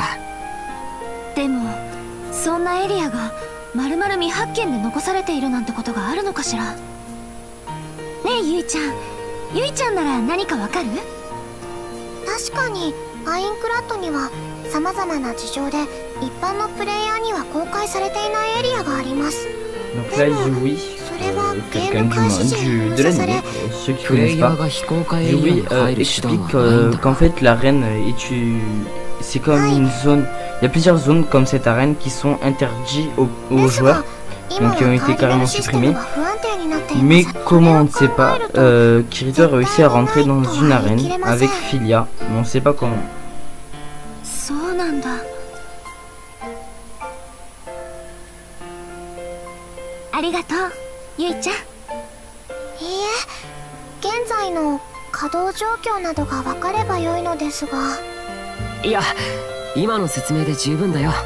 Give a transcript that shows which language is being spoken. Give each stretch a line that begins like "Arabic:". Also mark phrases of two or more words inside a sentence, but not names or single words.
Japanese: でもそんなエリアがまるまる未発見で残されているなんてことがあるのかしら。ねえゆいちゃん、ゆいちゃんなら何かわかる？確かにアインクラッドには様々な事情で一般のプレイヤーには公開されていないエリアがあります。
French: Donc là, Yui, quelqu'un de l'anime, ceux qui connaissent pas, Yui explique qu'en fait l'arène c'est comme une zone, il y a plusieurs zones comme cette arène qui sont interdites aux joueurs, donc qui ont été carrément supprimées. Mais comment on ne sait pas, Kirito a réussi à rentrer dans une arène avec Filia, mais on ne sait pas comment.
Japanese: そうなんだ。ありがとう、ゆいちゃん。いいえ、現在の稼働状況などが分かれば良いのですが。いや、今の説明で十分だよ。